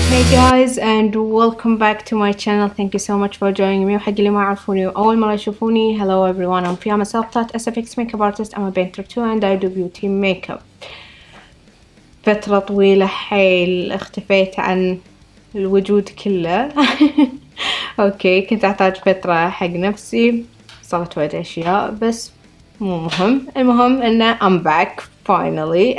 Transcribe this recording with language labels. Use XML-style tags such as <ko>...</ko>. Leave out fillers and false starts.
<en>guys and welcome back to my channel. Thank you so much for joining me.</en> <ar>وحق اللي ما يعرفوني وأول مرة يشوفوني,</ar> <en>hello everyone, I'm Fia, myself fia.sfx makeup artist. I'm a painter too and I do beauty makeup.</en> <ar>فترة طويلة حيل اختفيت عن الوجود كله. اوكي, كنت احتاج فترة حق نفسي, صارت وايد اشياء بس مو مهم. المهم انه</ar> <en>I'm back finally.</en>